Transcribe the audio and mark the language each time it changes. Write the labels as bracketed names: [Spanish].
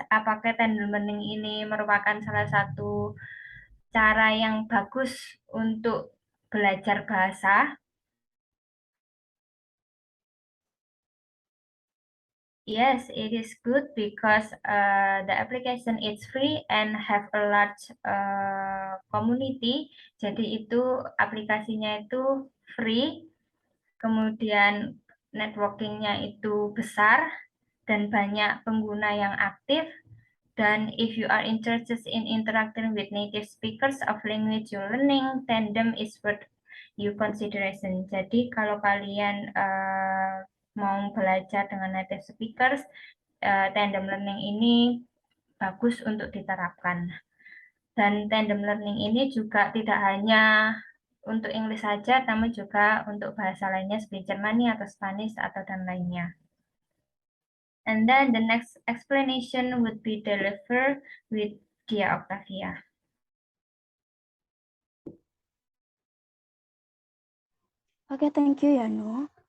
[Indonesian] Apakah tandem learning ini merupakan salah satu cara yang bagus untuk belajar bahasa? [English] Yes, it is good because the application is free and have a large community. [Indonesian] Jadi itu aplikasinya itu free, kemudian networkingnya itu besar dan banyak pengguna yang aktif. [English] Dan if you are interested in interacting with native speakers of language you're learning, Tandem is worth you consideration. [Indonesian] Jadi kalau kalian mau belajar dengan native speakers, tandem learning ini bagus untuk diterapkan. Dan tandem learning ini juga tidak hanya untuk English saja, namun juga untuk bahasa lainnya seperti Jermani atau Spanish atau dan lainnya. [English] And then the next explanation would be delivered with Dia Octavia. Okay, thank you, Yano.